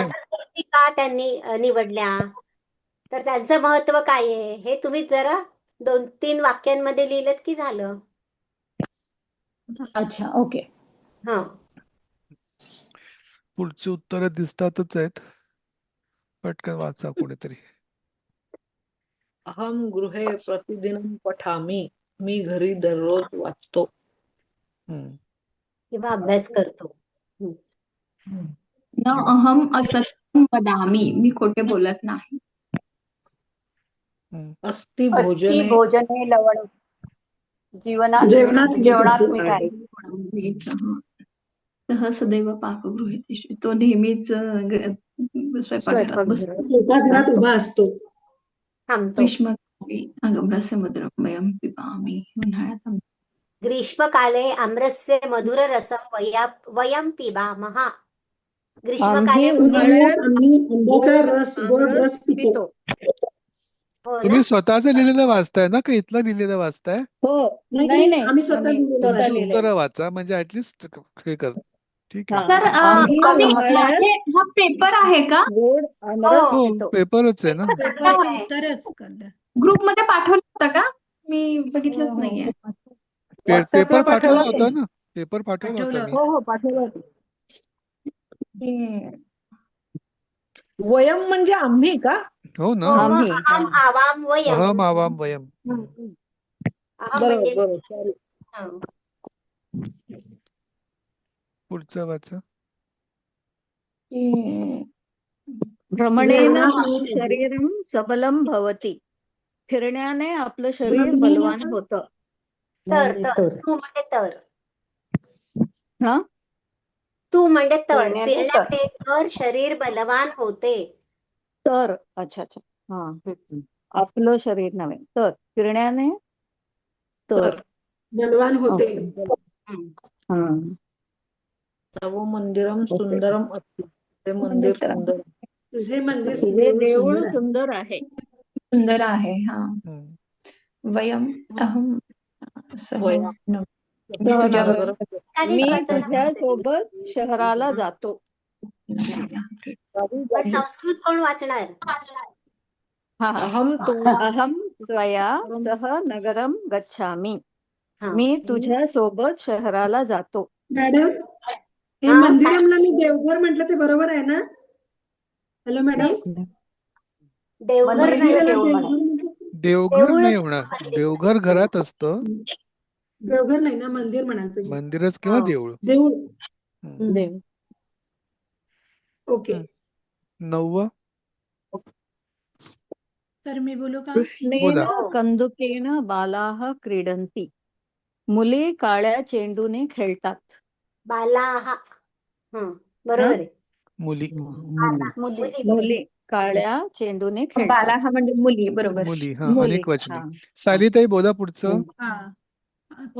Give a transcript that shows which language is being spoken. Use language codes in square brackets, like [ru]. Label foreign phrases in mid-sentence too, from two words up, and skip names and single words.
[mr] 5 गोष्टी का त्यांनी निवडल्या, तर त्यांचं महत्व काय आहे हे तुम्ही जरा 2-3 वाक्यांमध्ये लिहिलं की झालं. अच्छा. ओके. हा पुढची उत्तरं दिसतातच आहेत, पटकन वाचा कोणीतरी. [sa] अहम गृहे प्रतिदिनं पठामी. [mr] मी घरी दररोज वाचतो. हम्म. किंवा अभ्यास करतो. [sa] न अहम असत्यं वदामि. [mr] मी खोटे बोलत नाही. हम्म. अस्ति अस्ति भोजने [sa] भोजने लवण. [mr] जेवणात जेवणात मीठ मीठ आहे. [sa] सह सदैव पाकगृहेषु. [mr] तो नेहमीच स्वयंपाकघरात बसतो. स्वयंपाकघरात उभा असतो. थांबतो. [sa] ग्रीष्मकाले आगम्रस्य मधुरं वयं पिबामि. [mr] उन्हाळ्यात [sa] ग्रीष्मकाले आम्रस्य मधुर रसं वयं पिबामः. [mr] आम्ही ग्रीष्मकाले म्हणजे उन्हाळ्यात आम्ही आंब्याचा गोड रस, गोड आमरस रस पितो. पितो. हो ना. तुम्ही स्वतःचं लिहिलेलं वाचताय ना, का इथलं लिहिलेलं वाचताय? हो, नाही, नाही नाही, नाही, आम्ही स्वतः आम्ही लिहिलेलं स्वतः वाचतो. लिहिलंय. उत्तरं वाचा, म्हणजे ऍटलिस्ट हे कर. ठीक हा, आहे. तर आम्ही उन्हाळ्यात हा पेपर आहे का? गोड आमरस हो. हो पितो. पेपरच आहे ना. पेपरचं उत्तरच करते. ग्रुपमध्ये पाठवलं होतं का? मी बघितलंच हो. नाहीये. व्हॉट्सअपला पेपर पाठवला पाठवला होता ना, पेपर पाठवला होता मी. हो पाठवला होता. हे वयम म्हणजे आम्ही का? हो ना. हो मग आम्ही. [sa] अहम आवाम वयम. अहम आवाम वयम. [mr] अहम बरोबर म्हणजे बरोबर, सॉरी. हा. पुढचं वाचा. हे भ्रमणेन जेवणात तु मीठ आहे. [sa] शरीरं सबलं भवति. [mr] फिरण्याने आपलं शरीर बलवान होतं. तू म्हणजे तर. हा, तू म्हणजे तर. फिरण्याने फिरण्याने तर शरीर बलवान होते. तर [hi] अच्छा अच्छा, [mr] हा, आपलं शरीर नव्हे, तर फिरण्याने तर. बलवान होते. हा. [sa] तव मंदिरम सुंदरम अस्ति. [mr] ते मंदिर सुंदर. तुझे मंदिर तुझे देऊळ देऊळ सुंदर आहे. सुंदर आहे. सुंदर आहे. हा. हम्म. [sa] वयम अहम सह वयम. [mr] न- मी तुझ्याबरोबर आधीच मी वाचा ना. तुझ्या सोबत शहराला जातो. पण संस्कृत कोण वाचणार? हा, [sa] अहम त्वया सह नगरम गच्छामी. [mr] हा. मी तुझ्या सोबत शहराला जातो. मॅडम, हे हा. मंदिरमला मी देवघर म्हटलं ते बरोबर आहे ना? हॅलो मॅडम. देवघर नाही. मंदिर मंदिराला देऊळ देवघर म्हणायचं. म्हटलं- देवघर देऊळच नाही होणार. मंदिर. देवघर घरात असतं, देवघर नाही ना, मंदिर म्हणायला पाहिजे. मंदिरच किंवा हो. देऊळ. देऊळ. हम्म. देव. ओके. 9व तर मी बोलू का? कृष्णेन बोला. हो. [sa] कंदुकेन बालाः क्रीडन्ति. [mr] मुले काळ्या चेंडूने खेळतात. बाला हा. बरोबर आहे. मुली. मुली. मुले काळ्या चेंडूने बाला खेळतात. हा म्हणजे मुली, बरोबर. मुली, हा, मुली. अनेक वचनी. हा. सालीताई बोला पुढचं. हा. हो,